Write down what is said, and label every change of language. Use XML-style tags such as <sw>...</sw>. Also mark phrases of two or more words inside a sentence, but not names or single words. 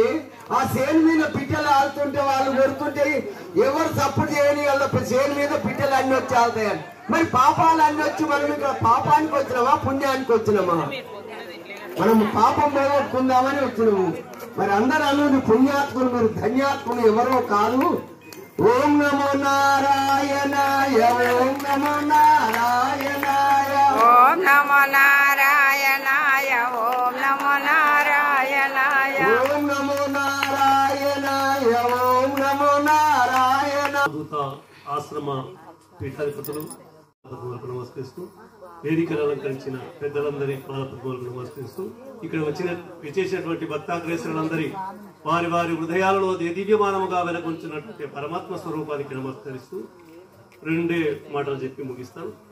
<te>ఆ సేను మీద పిట్టలు ఆడుతుంటే వాళ్ళు కొడుతుంటే ఎవరు సపోర్ట్ చేయని వాళ్ళ సేను మీద పిట్టలు అన్ని వచ్చి ఆడతాయని మరి పాపాలన్నీ వచ్చి మనం ఇక్కడ పాపానికి వచ్చినామా పుణ్యానికి వచ్చినామా? మనం పాపం పోగొట్టుకుందామని వచ్చినాము. మరి అందరూ అను పుణ్యాత్ములు, మీరు ధన్యాత్ములు ఎవరో కాదు.</te> <sa>ఓం నమో నారాయణాయ, ఓం నమో నారాయణాయ, ఓం నమో నారాయణాయ, ఓం నమో నారాయణాయ, ఓం నమో నారాయణాయ, ఓం నమో నారాయణ.</sa> <te>ఆశ్రమ పీఠాధిపతులు నమస్కరిస్తూ, వేదికను అలంకరించిన పెద్దలందరి పాదపద్మాలకు నమస్కరిస్తూ, ఇక్కడ విచేసినటువంటి భక్తాగ్రేసరులందరి వారి వారి హృదయాలలో దివ్యమానముగా వెలగొంచినటువంటి పరమాత్మ స్వరూపానికి నమస్కరిస్తూ 2 మాటలు చెప్పి ముగిస్తాను.</te>